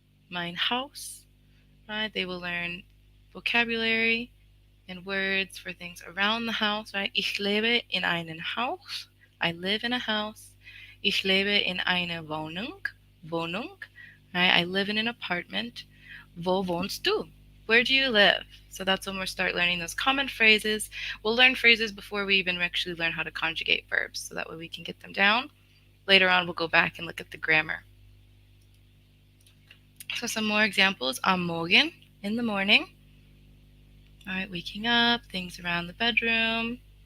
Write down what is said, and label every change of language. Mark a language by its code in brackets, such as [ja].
[de] Mein Haus, [en] right? They will learn vocabulary and words for things around the house, right? [de] Ich lebe in einem Haus. [en] I live in a house. [de] Ich lebe in einer Wohnung, [en] right? I live in an apartment. [de] Wo wohnst du? [en] Where do you live? So that's when we'll start learning those common phrases. We'll learn phrases before we even actually learn how to conjugate verbs, so that way we can get them down. Later on, we'll go back and look at the grammar. So some more examples. [de] Am Morgen, [en] in the morning. All right, waking up, things around the bedroom.